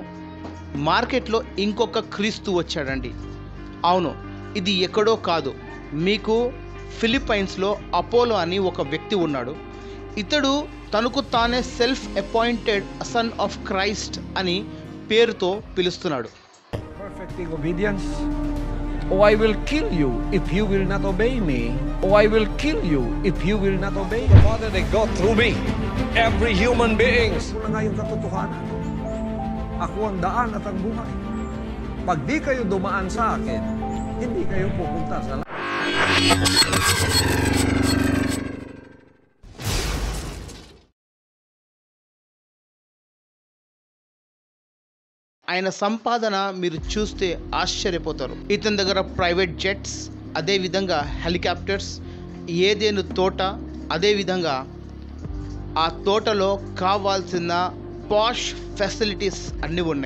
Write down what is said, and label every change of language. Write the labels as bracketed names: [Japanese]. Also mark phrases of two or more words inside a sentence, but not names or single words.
[Telugu] మార్కెట్లో ఇంకొక క్రీస్తు వచ్చాడండి. అవును, ఇది ఎక్కడో కాదు, మీకు ఫిలిప్పైన్స్లో అపోలో అని ఒక వ్యక్తి ఉన్నాడు. ఇతడు తనకు తానే [English] self appointed Son of Christ [Telugu] అని పేరుతో పిలుస్తున్నాడు. [English] Perfect in obedience. Oh, I will kill you if you will not obey me. Oh, I will kill you if you will not obey the Father that God through me. Every human being. [Filipino] Wala nga yung katotohanan. Ako ang daan at ang buhay. Pag di kayo dumaan sa akin, hindi kayo pupunta sa langit. [Telugu] ఆయన సంపాదన మీరు చూస్తే ఆశ్చర్యపోతారు. ఇతని దగ్గర [English] private jets, [Telugu] అదేవిధంగా హెలికాప్టర్స్, ఏదేను తోట, అదేవిధంగా ఆ తోటలో కావాల్సిన [English] posh facilities [Telugu] అన్నీ ఉన్నాయి.